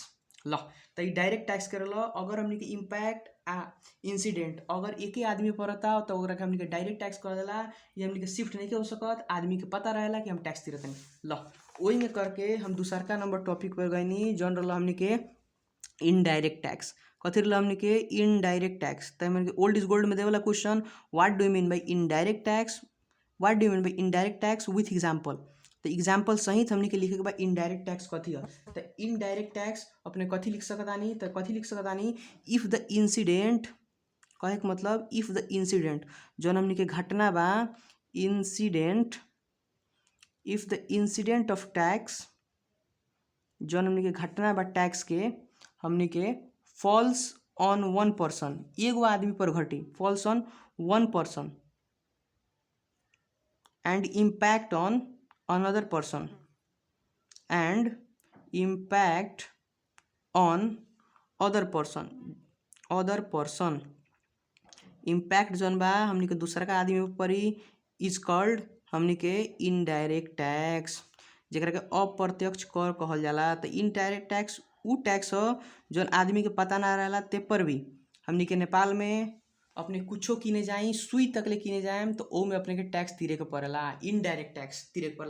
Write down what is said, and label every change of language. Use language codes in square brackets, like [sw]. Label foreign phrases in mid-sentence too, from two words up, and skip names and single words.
[bho] ल तो ये [en] direct tax [bho] करेला अगर हमनी के [en] impact incident [bho] अगर एक ही आदमी पड़ता तो ओकरा के हमनी के [en] direct tax [bho] कर देला। ये हमनी के शिफ्ट नहीं हो सकत, आदमी के पता रहेला कि हम टैक्स तीरतनी। ल वही में करके हम दूसरका नंबर टॉपिक पर गईनी जौन रहला हमनी के [en] indirect tax. [bho] कथी रहला हमनी के [en] indirect tax. [bho] तो हमनी के [en] Old is Gold [bho] में देवेला [en] question what do you mean by indirect tax, what do you mean by indirect tax with example. [bho] तो एग्जाम्पल सहित हमनी के लिखे के बाद [en] indirect tax [bho] कथी है। तो [en] indirect tax [bho] अपने कथी लिख सकतानी, तो कथी लिख सकतानी [en] if the incident, [bho] कहे के मतलब [en] if the incident [bho] जौन हमनी के घटना बा इंसिडेंट, [en] if the incident of tax [bho] जौन हमनी के घटना बा टैक्स के हमनी के [en] falls on one person, [bho] एगो आदमी पर घटी, [en] falls on one person and impact on another person and impact on other person impact [bho] जौन बा हमनी के दूसरा का आदमी पर [en] is called [bho] हमनी के [en] indirect tax, [bho] जेकरा के अप्रत्यक्ष कर कहल जाला। तो [en] indirect tax [bho] उ टैक्स हो जौन आदमी के पता ना रहेला ते पर भी हमनी के नेपाल में अपने कुछो किने जाई सुई तक ले किने जाएम तो ओ में अपने के टैक्स तीरे के पड़ेला, [en] indirect tax [bho] तीरे के पड़ेला।